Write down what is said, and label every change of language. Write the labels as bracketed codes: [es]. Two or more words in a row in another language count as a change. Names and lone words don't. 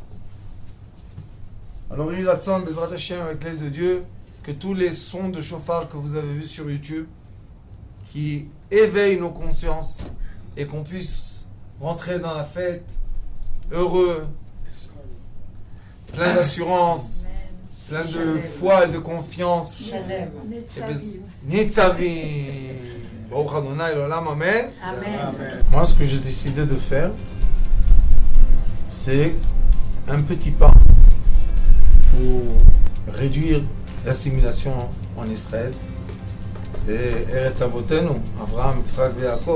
[fr] Alors il y a [he] בעזרת השם, [fr] avec l'aide de Dieu, que tous les sons de chauffard que vous avez vus sur YouTube, qui éveillent nos consciences et qu'on puisse rentrer dans la fête heureux, plein d'assurance, plein de foi et de confiance. [he] נצבים. ברוך אדוני לעולם, amen. [fr] Moi, ce que j'ai décidé de faire, c'est un petit pas pour réduire l'assimilation en Israël. C'est [he] ארץ אבותינו, [fr] Avraham, Yitzhak et Yaakov.